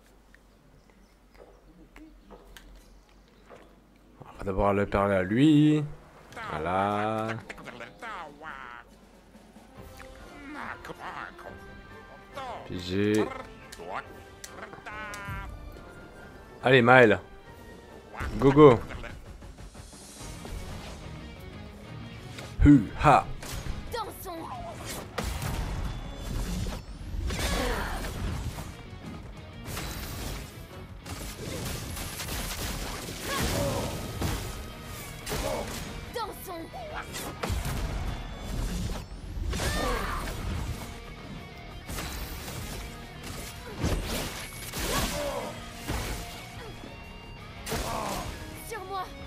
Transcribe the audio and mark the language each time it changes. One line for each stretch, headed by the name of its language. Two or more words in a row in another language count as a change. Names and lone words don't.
French: On va d'abord aller parler à lui. Voilà. Pigé. Allez, Maël.
English: Go go. Hu ha.
French: Dansons. Dansons. Sur moi.